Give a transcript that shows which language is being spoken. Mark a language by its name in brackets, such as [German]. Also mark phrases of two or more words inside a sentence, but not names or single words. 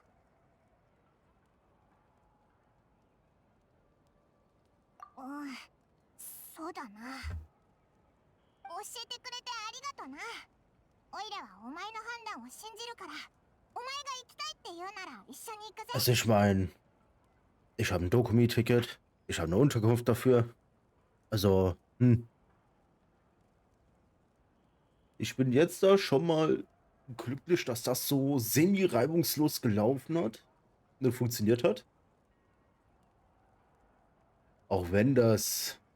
[Japanese] うん、そうだな。教えてくれてありがとな。オイラはお前の判断を信じるから、お前が行きたいって言うなら一緒に行くぜ。 [German] also ich meine, ich habe ein Dokumi-Ticket. Ich habe eine Unterkunft dafür. Also, ich bin jetzt da schon mal glücklich, dass das so semi-reibungslos gelaufen hat. Ne, funktioniert hat. Auch wenn das...